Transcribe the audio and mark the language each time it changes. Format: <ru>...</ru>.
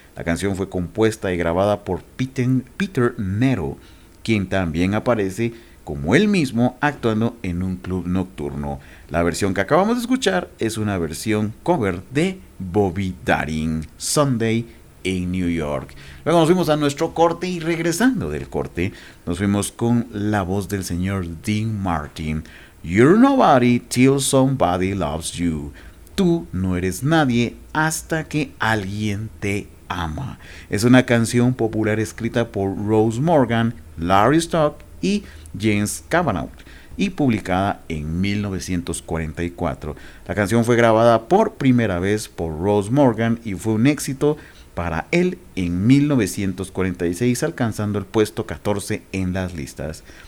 <es>La canción fue compuesta y grabada por Peter Nero, quien también aparece como él mismo actuando en un club nocturno. La versión que acabamos de escuchar es una versión cover de Bobby Darin, Sunday in New York. Luego nos fuimos a nuestro corte, y regresando del corte nos fuimos con la voz del señor Dean Martin.</es> <en>You're nobody till somebody loves you.</en> <es>Tú no eres nadie hasta que alguien te ama. Es una canción popular escrita por Rose Morgan, Larry Stock y James Cavanaugh, y publicada en 1944. La canción fue grabada por primera vez por Rose Morgan y fue un éxito para él en 1946, alcanzando el puesto 14 en las listas.</es>